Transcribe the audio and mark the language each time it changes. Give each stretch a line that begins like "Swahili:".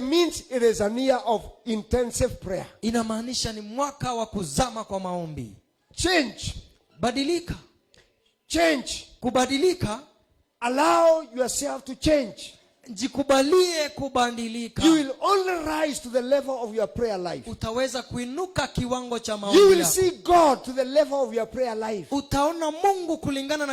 English: means it is an year of intensive prayer.
Swahili: inamaanisha ni mwaka wa kuzama kwa maombi.
English: Change.
Swahili: Badilika.
English: Change.
Swahili: Kubadilika.
English: Allow yourself to change.
Swahili: jikubalie kubadilika.
English: You will only rise to the level of your prayer life.
Swahili: Utaweza kuinuka kiwango cha
English: You
Swahili: maombi
English: will
Swahili: yako.
English: see God to the level of your prayer life.
Swahili: Utaona Mungu kulingana na